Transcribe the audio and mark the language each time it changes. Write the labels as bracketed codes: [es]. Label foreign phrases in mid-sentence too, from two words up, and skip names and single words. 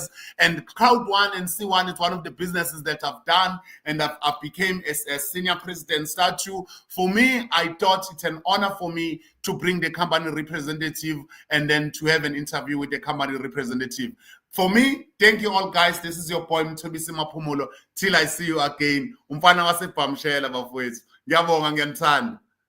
[en] And Crowd1 and C1 is one of the businesses that I've done, and I've became a senior president statue. For me, I thought it's an honor for me to bring the company representative and then to have an interview with the company representative. For me, thank you all, guys. This is your point, Thobisi Maphumulo. Till I see you again. [zu] Umfana wasebhamshela bafowethu. Ngiyabonga, ngiyanithanda.